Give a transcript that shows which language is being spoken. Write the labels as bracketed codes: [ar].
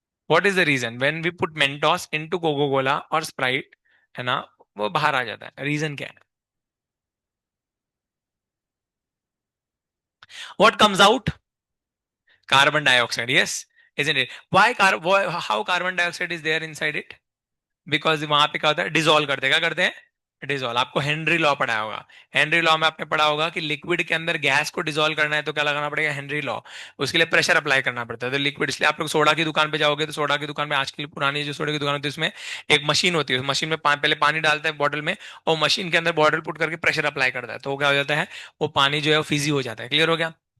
[en] what is the reason when we put Mentos into Coca Cola और Sprite, [hi] है ना, वो बाहर आ जाता है, [en] reason [hi] क्या है, [en] What comes out, carbon dioxide, yes, isn't it? How carbon dioxide is there inside it? [hi] Because वहां पे क्या होता है, डिजोल्व करते हैं, क्या करते हैं, डिजोल्व। आपको हेनरी लॉ पढ़ाया होगा। हेनरी लॉ में आपने पढ़ा होगा कि लिक्विड के अंदर गैस को डिजोल्व करना है तो क्या लगाना पड़ेगा, हेनरी लॉ। उसके लिए प्रेशर अप्लाई करना पड़ता है। तो लिक्विड, इसलिए आप लोग सोडा की दुकान पे जाओगे तो सोडा की दुकान में, आजकल पुरानी जो सोडा की दुकान होती है उसमें एक मशीन होती है, उस मशीन में पहले पानी डालता है बॉटल में, और मशीन के अंदर बॉटल पुट करके प्रेशर अप्लाई करता है, तो वो क्या हो जाता है, वो पानी जो है वो फिजी हो जाता है। क्लियर हो गया।